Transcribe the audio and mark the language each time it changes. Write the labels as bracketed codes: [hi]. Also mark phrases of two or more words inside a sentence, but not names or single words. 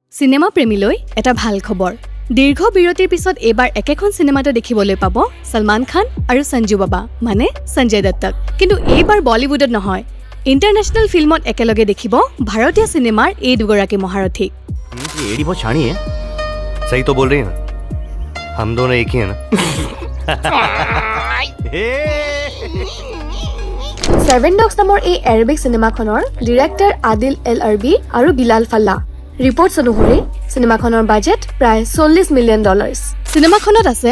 [as] সিনেমা প্ৰেমীলৈ এটা ভাল খবৰ দীৰ্ঘ বিৰতিৰ পিছত এবাৰ একেখন সিনেমাতে দেখিবলৈ পাব সলমান খান আৰু সঞ্জু বাবা মানে সঞ্জয় দত্তক কিন্তু এইবাৰ বলিউডত নহয় ইন্টাৰনেশনাল ফিল্মত একেলগে দেখিব ভাৰতীয় সিনেমাৰ এই দুগৰাকী মহাৰথীক [hi] ये एडी बहुत शानी है सही तो बोल रही है ना हम दोनों एक ही है ना [as] সেভেন ডগছ নামৰ এই এৰবিক সিনেমাখনৰ ডিৰেক্টৰ আদিল এল আৰবি আৰু বিলাল ফাল্লা ৰিপৰ্টছ অনুসৰি সিনেমাখনৰ বাজেট প্ৰায় $40 মিলিয়ন সিনেমাখনত আছে